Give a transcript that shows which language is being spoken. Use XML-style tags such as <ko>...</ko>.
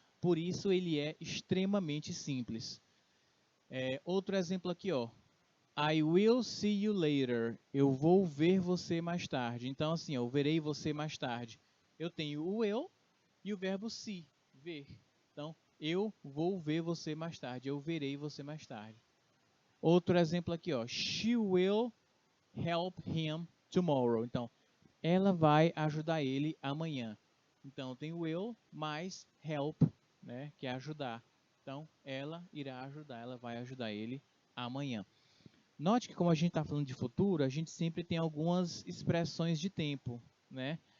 <pt>Por isso, ele é extremamente simples. Outro exemplo aqui, ó.</pt> <en>I will see you later.</en> <pt>Eu vou ver você mais tarde. Então, assim, eu verei você mais tarde. Eu tenho o will e o verbo see, ver. Então, eu vou ver você mais tarde. Eu verei você mais tarde. Outro exemplo aqui, ó.</pt> <en>She will help him tomorrow.</en> <pt>Então, ela vai ajudar ele amanhã. Então, tem will mais help, né, que é ajudar. Então, ela irá ajudar, ela vai ajudar ele amanhã. Note que como a gente está falando de futuro, a gente sempre tem algumas expressões de tempo, né?</pt>